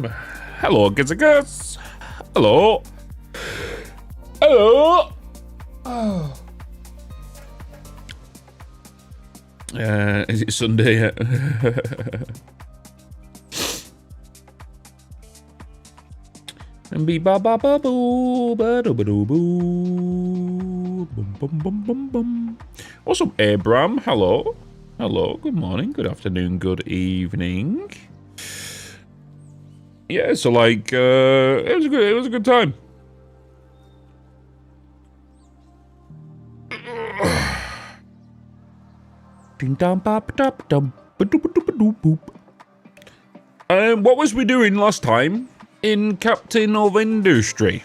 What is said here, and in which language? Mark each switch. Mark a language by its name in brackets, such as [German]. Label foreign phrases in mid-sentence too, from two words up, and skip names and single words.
[English] Hello, kids and girls. Hello. Hello. Oh. Is it Sunday yet? And be ba ba ba boo ba do ba do boo bum bum bum bum bum. What's up, Abram? Hello. Hello. Good morning. Good afternoon. Good evening. Yeah. So like, it was a good time. What was we doing last time in Captain of Industry?